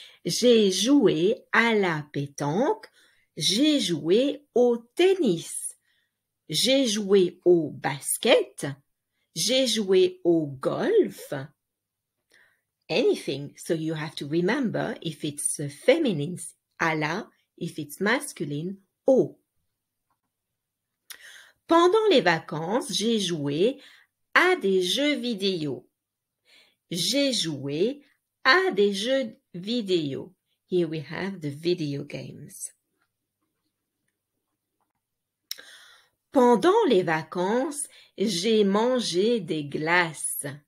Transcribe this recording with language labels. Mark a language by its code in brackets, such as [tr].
[fr] J'ai joué à la pétanque. J'ai joué au tennis. J'ai joué au basket. J'ai joué au golf. [en] Anything. So you have to remember if it's feminine, à la, if it's masculine, au. [fr] Pendant les vacances, j'ai joué à des jeux vidéo. J'ai joué à des jeux vidéo. [en] Here we have the video games. [fr] Pendant les vacances, j'ai mangé des glaces.